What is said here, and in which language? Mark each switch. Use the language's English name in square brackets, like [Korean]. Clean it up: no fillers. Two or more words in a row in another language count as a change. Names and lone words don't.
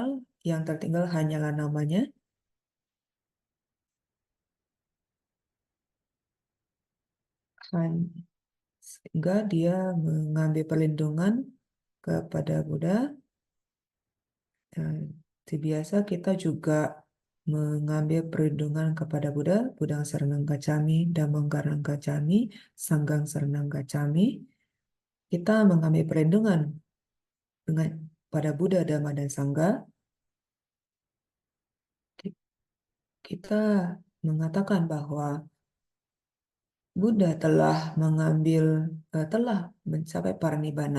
[Indonesian] Yang tertinggal hanyalah namanya. Sehingga dia mengambil perlindungan kepada Buddha. Dan seperti biasa kita juga mengambil perlindungan kepada Buddha, [Pali] Buddhang Saranang Gacchami, Dhammang Saranang Gacchami, Sanghang Saranang Gacchami. [Indonesian] Kita mengambil perlindungan dengan pada Buddha, Dhamma, dan Sangha. Kita mengatakan bahwa Buddha telah mencapai parinibbana.